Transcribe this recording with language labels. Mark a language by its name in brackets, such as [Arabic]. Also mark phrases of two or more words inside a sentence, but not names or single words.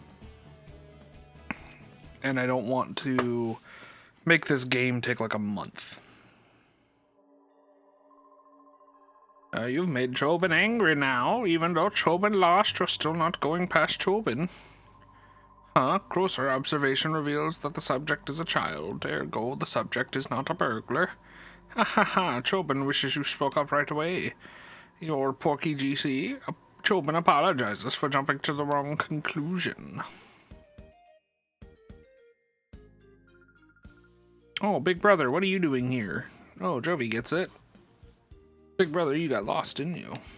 [English] And I don't want to make this game take, like, a month. You've made Chobin angry now. Even though Chobin lost, you're still not going past Chobin. Huh? Closer observation reveals that the subject is a child. Ergo, the subject is not a burglar. Ha ha ha, Chobin wishes you spoke up right away. Your Porky GC. Chobin apologizes for jumping to the wrong conclusion. Oh, Big Brother, what are you doing here? Oh, Jovi gets it. Big Brother, you got lost, didn't you?